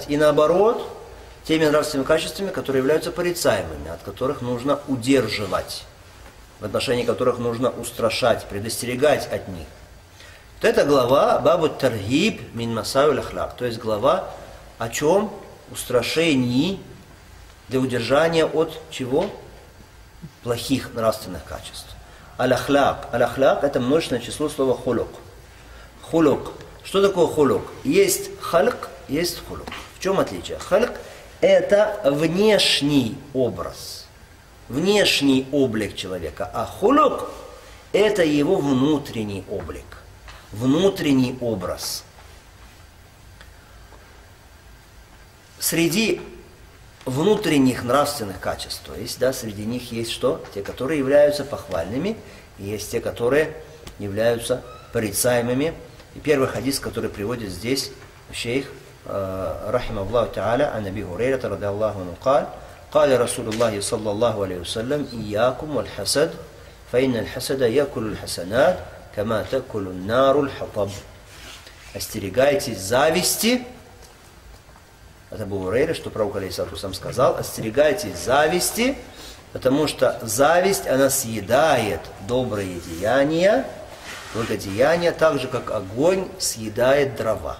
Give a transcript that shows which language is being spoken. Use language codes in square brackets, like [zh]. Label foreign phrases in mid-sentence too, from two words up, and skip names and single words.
[ru] И наоборот, теми нравственными качествами, которые являются порицаемыми, от которых нужно удерживать, в отношении которых нужно устрашать, предостерегать от них. Вот эта глава [ar] باب ترغيب من مساوئ أخلاق, [ru] то есть глава о чем? Устрашении для удержания от чего? Плохих нравственных качеств. Аль-ахляк. Аль-ахляк — это множественное число слова хулук. Хулук. Что такое хулук? Есть хальк, есть хулук. В чем отличие? Хальк — это внешний образ, внешний облик человека, а хулук — это его внутренний облик, внутренний образ. Среди внутренних нравственных качеств, то есть, да, среди них есть что? Те, которые являются похвальными, и есть те, которые являются порицаемыми. И первый хадис, который приводит здесь шейх, [ar] رحمه الله تعالى، عن أبي هريرة رضي الله عنه قال قال رسول الله صلى الله عليه وسلم إياكم والحسد فإن الحسد يأكل الحسنات كما تأكل النار الحطب. [ru] Остерегайтесь зависти. Это Абу Хурейра, что пророк [ar] عليه الصلاة والسلام [ru] сказал: остерегайтесь зависти, потому что зависть, она съедает добрые деяния, благодеяния, так же, как огонь съедает дрова.